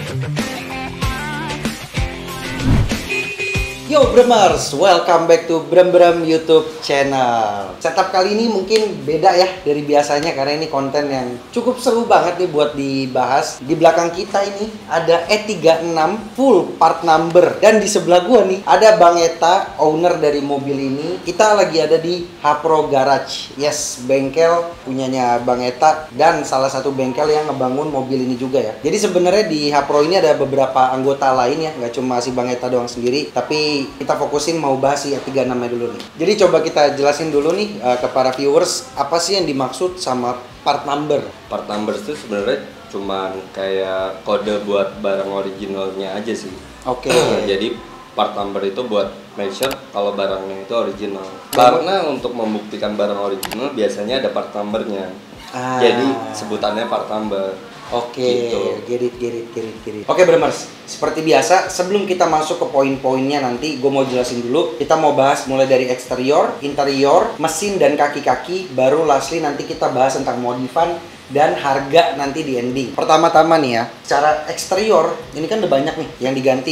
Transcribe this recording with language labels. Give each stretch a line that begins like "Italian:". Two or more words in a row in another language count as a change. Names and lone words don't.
English: Yo Bremers, welcome back to Brem Brem YouTube channel.
Indonesian: Setup kali ini mungkin beda ya dari biasanya karena ini konten yang cukup seru banget nih buat dibahas. Di belakang kita ini ada E36
English: full part number
Indonesian: dan di sebelah gua nih ada Bang Eta, owner dari mobil ini. Kita lagi ada di Hapro Garage. Yes, bengkel punyanya Bang Eta dan salah satu bengkel yang ngebangun mobil ini juga ya. Jadi sebenarnya di Hapro ini ada beberapa anggota lain ya, nggak cuma si Bang Eta doang sendiri, tapi kita fokusin mau bahas si E36 dulu nih. Jadi coba kita jelasin dulu nih ke para viewers apa sih yang dimaksud sama
English: part number. Part number
Indonesian: itu sebenarnya cuman kayak kode buat barang originalnya aja sih. Oke. Jadi
English: part number
Indonesian: itu buat
English: make sure
Indonesian: kalau barangnya itu original. Karena untuk membuktikan barang original biasanya ada
English: part numbernya.
Indonesian: Jadi sebutannya
English: part number.
Indonesian: Oke, gitu.
English: get it.
Indonesian: Oke Bremers, seperti biasa sebelum kita masuk ke poin-poinnya nanti gue mau jelasin dulu. Kita mau bahas mulai dari eksterior, interior, mesin dan kaki-kaki. Baru lastly nanti kita bahas tentang modifan dan harga nanti di ending. Pertama-tama nih ya, secara eksterior ini kan udah banyak nih yang diganti.